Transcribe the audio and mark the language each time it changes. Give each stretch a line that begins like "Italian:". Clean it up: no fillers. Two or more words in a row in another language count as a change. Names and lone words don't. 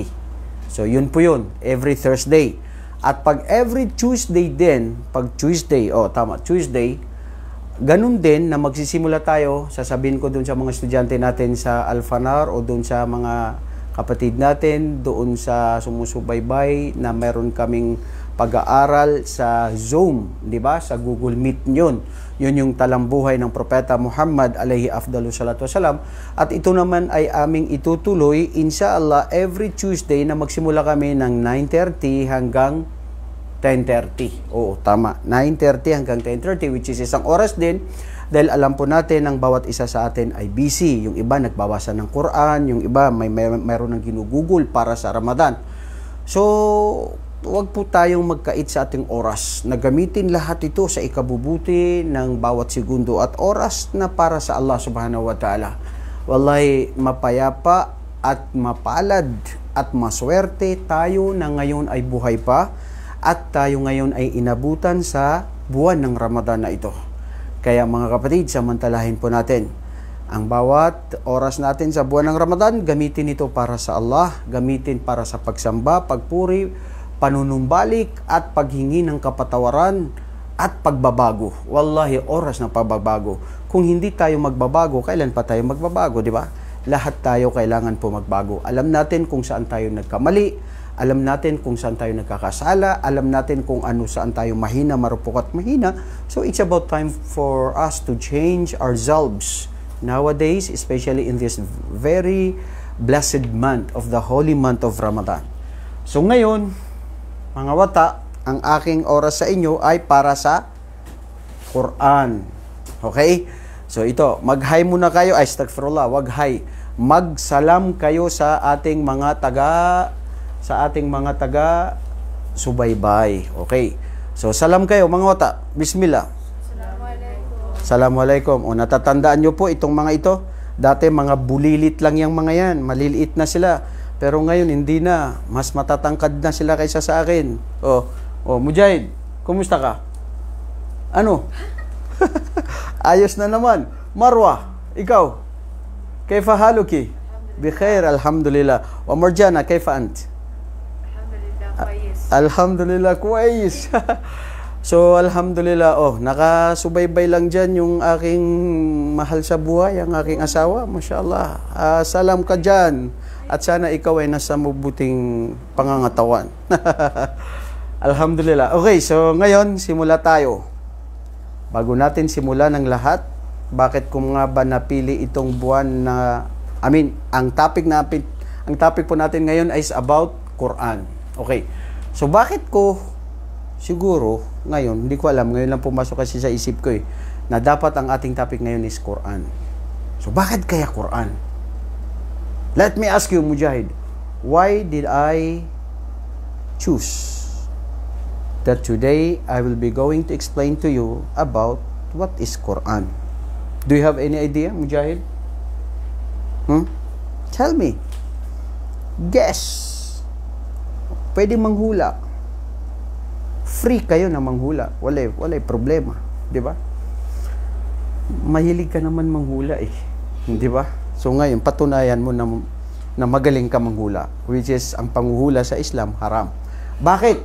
Filipino: So yun po yun,
English: every Thursday.
Filipino: At pag
English: every Tuesday
Filipino: din, pag Tuesday, Tuesday, ganun din na magsisimula tayo, sasabihin ko dun sa mga estudyante natin sa Al-Fanar o dun sa mga kapatid natin, doon sa sumusubaybay na meron kaming pag-aaral sa Zoom, di ba? Sa Google Meet yun. Yun yung talambuhay ng Propeta Muhammad
Arabic: عليه أفضل الصلاة والسلام.
Filipino: At ito naman ay aming itutuloy, inshallah,
English: every Tuesday
Filipino: na magsimula kami ng 9:30 hanggang 10:30. Oo, tama. 9:30 hanggang 10:30,
English: which is
Filipino: 1 oras din. Dahil alam po natin ang bawat isa sa atin ay busy. Yung iba nagbabasa ng Quran, yung iba mayroon ng ginugugol para sa Ramadan. So, huwag po tayong magkait sa ating oras. Nagamitin lahat ito sa ikabubuti ng bawat segundo at oras na para sa Allah
Arabic: سبحانه وتعالى.
Filipino: Wallahi, mapayapa at mapalad at maswerte tayo na ngayon ay buhay pa at tayo ngayon ay inabutan sa buwan ng Ramadan na ito. Kaya mga kapatid, samantalahin po natin ang bawat oras natin sa buwan ng Ramadan, gamitin ito para sa Allah, gamitin para sa pagsamba, pagpuri, panunumbalik at paghingi ng kapatawaran at pagbabago. Wallahi, oras na pagbabago. Kung hindi tayo magbabago, kailan pa tayo magbabago, di ba? Lahat tayo kailangan po magbago. Alam natin kung saan tayo nagkamali, alam natin kung saan tayo nagkakasala, alam natin kung saan tayo mahina, marupok at mahina.
English: So it's about time for us to change ourselves. Nowadays, especially in this very blessed month of the holy month of Ramadan.
Filipino: So ngayon, mga wata, ang aking oras sa inyo ay para sa Quran. Okay? So ito, mag-hi muna kayo. Ay, astaghfirullah, wag hi. Magsalam kayo sa ating mga taga subaybay. Okay? So salam kayo mga wata.
Arabic: بسم الله. السلام عليكم. السلام عليكم.
Filipino: O natatandaan nyo po itong mga ito. Dati mga bulilit lang yung mga yan. Maliliit na sila. Pero ngayon, hindi na. Mas matatangkad na sila kaysa sa akin. Mujahid, kumusta ka? Ano? Ayos na naman. Marwa, ikaw?
Arabic: كيف حالك? بخير، الحمد لله. و Marjana، كيف أنت? الحمد لله, kwayis. الحمد لله، كويس. So، الحمد لله.
Filipino: Nakasubaybay lang dyan yung aking mahal sa buhay, ang aking asawa. Mashallah. Salam ka dyan. At sana ikaw ay nasa mabuting pangangatawan.
Arabic: Alhamdulillah.
Filipino: Okay, so ngayon, simula tayo. Bago natin simulan ng lahat, bakit ko nga ba napili itong buwan na, ang topic po natin ngayon
English: is about
Filipino: Quran. Okay. So, bakit ko, siguro, ngayon, hindi ko alam, ngayon lang pumasok kasi sa isip ko na dapat ang ating topic ngayon is Quran. So, bakit kaya Quran?
English: Let me ask you, Mujahid, why did I choose that today I will be going to explain to you about what is Quran? Do you have any idea, Mujahid? Tell me. Guess.
Filipino: Pwede manghula. Free kayo na manghula.
Cebuano: Walay problema.
Filipino: Di ba? Mahilig ka naman manghula eh. Di ba? So ngayon, patunayan mo na magaling ka manghula.
English: Which is,
Filipino: ang panghuhula sa Islam, haram. Bakit?